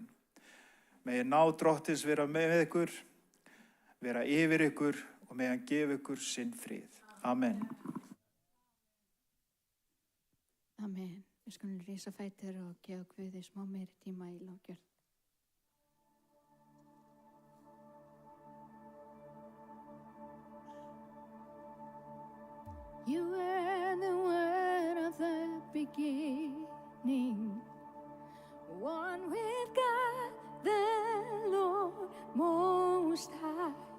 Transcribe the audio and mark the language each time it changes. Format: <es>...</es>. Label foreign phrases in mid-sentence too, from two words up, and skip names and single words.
<is>Megi ná Drottins vera með ykkur, vera yfir ykkur og megi hann gefa ykkur sinn frið. Amen. Amen. Við skulum rísa fætur og gefa Guði smá meiri tíma í lovgjörð.</is> <en>You were the word of the beginning, one with God, the Lord Most High.</en>